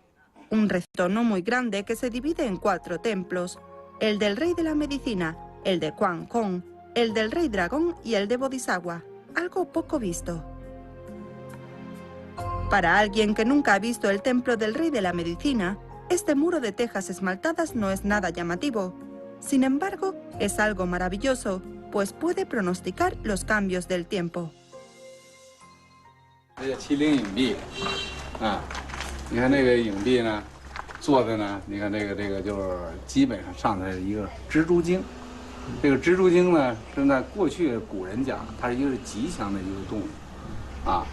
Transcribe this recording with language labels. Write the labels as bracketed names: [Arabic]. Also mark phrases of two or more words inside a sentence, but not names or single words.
[Spanish] Un recinto no muy grande que se divide en 4 templos: el del Rey de la Medicina, el de Quan Kong, el del Rey Dragón y el de Bodhisattva, algo poco visto. Para alguien que nunca ha visto el templo del Rey de la Medicina, este muro de tejas esmaltadas no es nada llamativo. Sin embargo, es algo maravilloso, pues puede pronosticar los cambios del tiempo. [Chinese] 这叫麒麟影壁啊，你看这个影壁呢，做的呢，你看这个就是基本上上来一个蜘蛛精。这个蜘蛛精呢，是在过去古人讲，它是一个吉祥的一个动物啊。